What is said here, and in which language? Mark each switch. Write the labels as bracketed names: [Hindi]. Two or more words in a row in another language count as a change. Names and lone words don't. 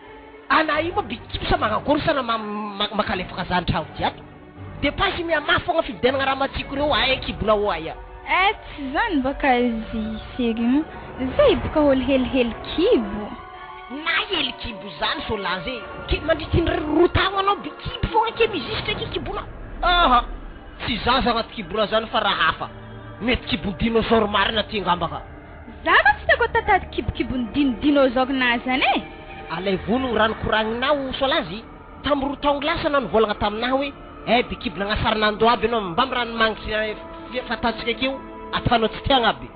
[Malagasy] Ana io mabikibisa magnagory sana makalefaka zany tragno jiaby. De pasy mia mafy fogna fividianagna raha matsiko reo aya kibonao aya. Tsy zany baka zy sérieux. Zay baka olo helihely kibo. Na hely kibo zany Solange. Mandritry roa tagno anao bikibo fogna ke mizisitra ke kibonao. Aha. Tsy zaza agnaty kibona zany fa raha hafa. Mety kibo dinosaure marina ty ngambaka. Zaka tsy tako tatady kibokibony dinosaure na zany e. Alay vono rano koragninao Solange. Tam roa taogno lasa anao nivolagna taminahy hoe bikibona agnasaranando aby anao mbamy rano mangitry fatatsika akeo atanao tsy tiagna aby.